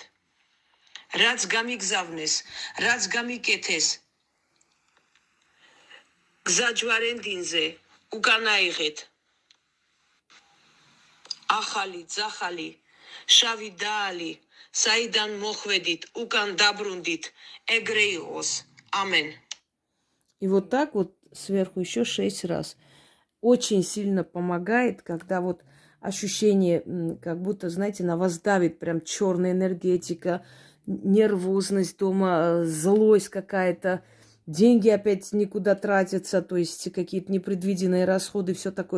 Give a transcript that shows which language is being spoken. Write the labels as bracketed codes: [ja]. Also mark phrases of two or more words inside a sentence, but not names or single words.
[ka] რაც გამიგზავნეს, რაც გამიკეთეს გზაჯვარენდინზე, უკან აიღეთ. ახალი, ძახალი, შავი დაალი, საიდან მოხვედით, უკან დაბრუნდით, ეგრე იყოს. ამენ. [ru] И вот так вот сверху еще 6 раз. Очень сильно помогает, когда вот ощущение, как будто, знаете, на вас давит прям черная энергетика, нервозность дома, злость какая-то, деньги опять никуда тратятся, то есть какие-то непредвиденные расходы, все такое.